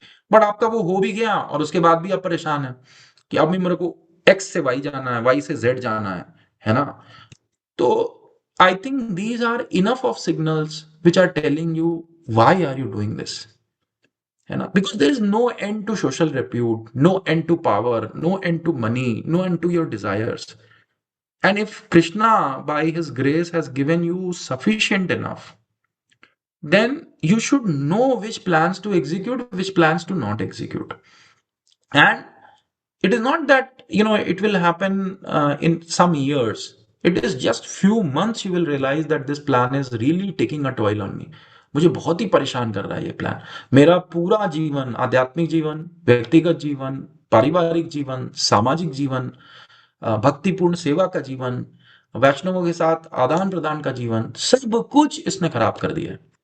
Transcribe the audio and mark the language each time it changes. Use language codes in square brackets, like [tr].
[hi] But आपका वो हो भी गया और उसके बाद भी आप परेशान है कि अब भी मेरे को एक्स से वाई जाना है, वाई से जेड जाना है ना। [en] तो I think these are enough of signals which are telling you why are you doing this, [hi] है ना, [en] Because there is no end to social repute, no end to power, no end to money, no end to your desires. And if Krishna, by his grace, has given you sufficient enough, then you should know which plans to execute, which plans to not execute. And it is not that it will happen in some years. It is just few months you will realize that this plan is really taking a toll on me. [hi] मुझे बहुत ही परेशान कर रहा है ये plan. मेरा पूरा जीवन, आध्यात्मिक जीवन, व्यक्तिगत जीवन, पारिवारिक जीवन, सामाजिक जीवन, भक्तिपूर्ण सेवा का जीवन, वैष्णवों के साथ आदान प्रदान का जीवन, सब कुछ इसने खराब कर दिया है।